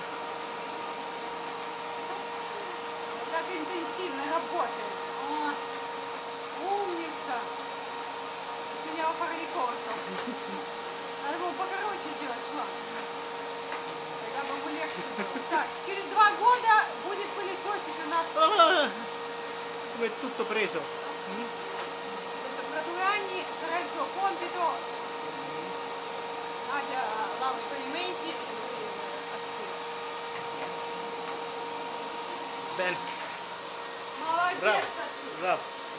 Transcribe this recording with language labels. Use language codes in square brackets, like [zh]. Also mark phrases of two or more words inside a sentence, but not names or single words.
[ru] Как интенсивно работает. Умница. Меня упороликовал. Надо было покороче делать шланг. Тогда было бы легче. Так, через 2 года будет пылесосить у нас. [it] Come è tutto preso. Tra 2 anni sarà il suo compito. Nadia lava i pavimenti e lui aspira. Bene. [ru] Молодец. [it] Bravo, bravo, bravo.